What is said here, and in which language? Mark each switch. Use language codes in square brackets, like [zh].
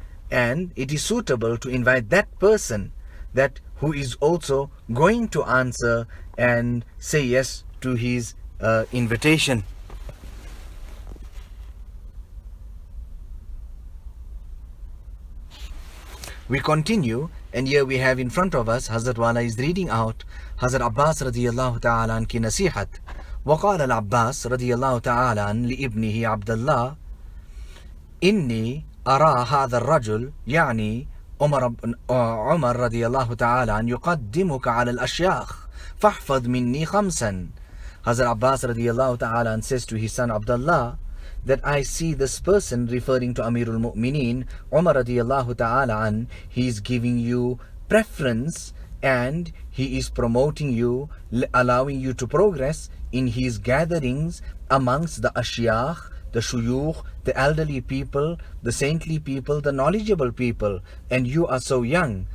[en] And it is suitable to invite that person that who is also going to answer and say yes to his invitation. We continue, and here we have in front of us, Hazrat Wala is reading out Hazrat Abbas radiyallahu ta'ala an ki nasihat. [ar] وقال العباس رضي الله تعالى عن لابنه عبد الله إني أرى هذا الرجل يعني عمر رضي الله تعالى عن يقدمك على الأشياخ فاحفظ مني خمسا. [en] Hazrat Abbas radiallahu ta'ala an says to his son Abdullah that I see this person, referring to Amirul Mu'mineen Umar radiallahu ta'ala an, he is giving you preference and he is promoting you, allowing you to progress in his gatherings amongst the ashyakh, the shuyukh, the elderly people, the saintly people, the knowledgeable people, and you are so young.